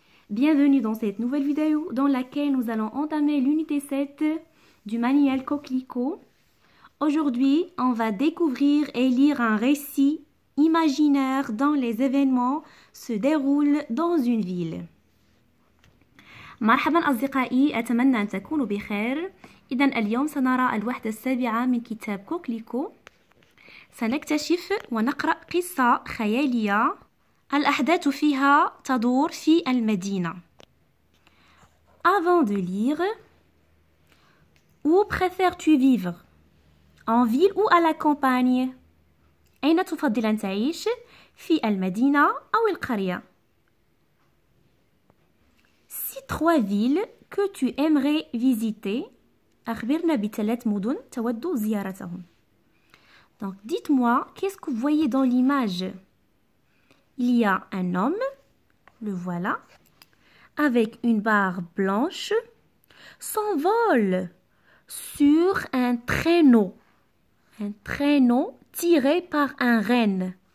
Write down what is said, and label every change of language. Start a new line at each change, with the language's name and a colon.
French: Bienvenue dans cette nouvelle vidéo dans laquelle nous allons entamer l'unité 7 du manuel Coquelicot. Aujourd'hui, on va découvrir et lire un récit imaginaire dont les événements se déroulent dans une ville.
Arabic: مرحبا أصدقائي، أتمنى أن تكونوا بخير. إذن اليوم سنرى الوحدة السابعة من كتاب كوكليكو. سنكتشف ونقرأ قصة خيالية الأحداث فيها تدور في المدينة.
French: Avant de lire, où préfères-tu vivre? En ville ou à la campagne?
Arabic: أين تفضل أن تعيش؟ في المدينة أو القرية؟
French: Si 3 villes que tu aimerais visiter,
Arabic: أخبرنا بثلاث مدن تود زيارتهم.
French: Donc, dites-moi, qu'est-ce que vous voyez dans l'image? Il y a un homme, le voilà, avec une barre blanche, s'envole sur un traîneau tiré par un renne.